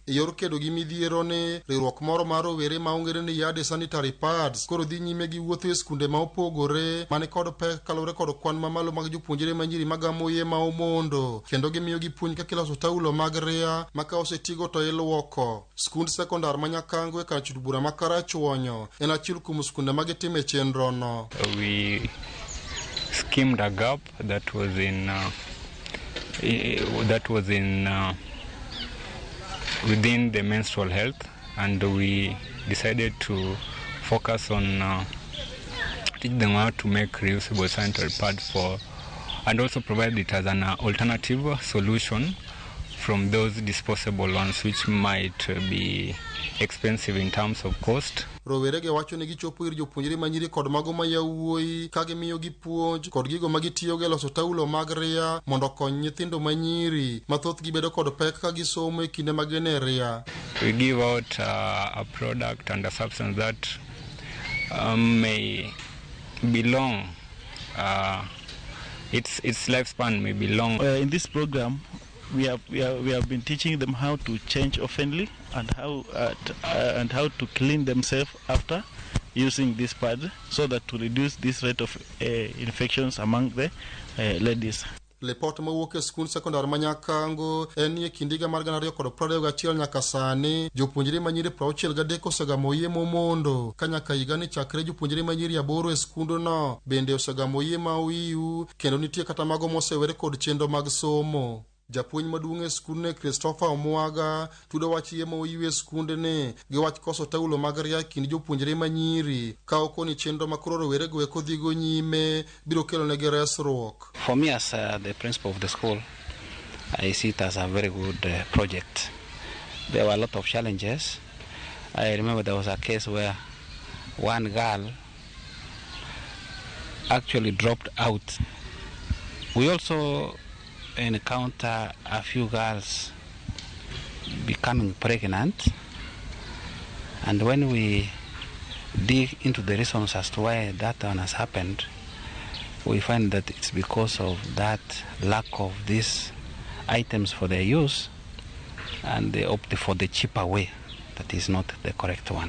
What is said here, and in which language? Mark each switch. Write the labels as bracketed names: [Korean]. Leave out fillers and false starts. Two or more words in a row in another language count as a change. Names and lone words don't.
[Luo (Kenya and Tanzania)] E yor kedo gi midhiero ni, riwruok moro mar rowere ma ong'ere ni Yard Sanitary Pads koro dhi nyime gi wuotho e skunde ma opogore mani kod pek kalore kod kwan mamalo mag jopuonjre manyiri magamo iye ma omondo, kendo gimiyo gi puonj kaka iloso taulo mag ria ma ka osetigo to iluoko. Skund sekondar ma Nyakango e kar chut bura ma Karachuonyo en achiel kuom skunde mag time chenro no. [English] We skimmed a gap that was in within the menstrual health, and we decided to focus on teach them how to make reusable sanitary pads and also provide it as an alternative solution from those disposable ones, which might be expensive in terms of cost. [Luo (Kenya and Tanzania)] Rowere ge wacho ni gichopo ir jopuonjre manyiri kod mago ma yawuoyi ka gimiyo gi puonj kod gigo ma gitiyo ge loso taulo mag ria mondo kony nyithindo manyiri mathoth gibedo kod pek ka gisomo e kinde magene ria. [English] We give out a product and a substance that may be long. Its lifespan may be long. In this program, we have been teaching them how to change oftenly and how to clean themselves after using this pad, so that to reduce this rate of infections among the ladies. [Luo (Kenya and Tanzania)] Lepot mawuok e skund sekondar ma Nyakango en ni e kindiga mar 2021 nyaka sani jopuonjre manyiri 63 osegamo iye momondo, ka nyaka higa ni chakre jopuonjre manyiri 8 e skundu no bende osegamo iye ma oiw, kendo nitie kata mago mosewere kod chenro mag somo. Japuonj maduong' e skund ne Christopher Omwaga tudo wach iye ma oiw e skund ne gi wach koso taulo mag ria kind jopuonjre manyiri, ka okoni chenro ma koro rowere go eko dhigo nyime biro kelo ne gi resruok. [English] For me as the principal of the school, I see it as a very good project. There were a lot of challenges. I remember there was a case where one girl actually dropped out. We also encounter a few girls becoming pregnant, and when we dig into the reasons as to why that one has happened, we find that it's because of that lack of these items for their use, and they opt for the cheaper way that is not the correct one.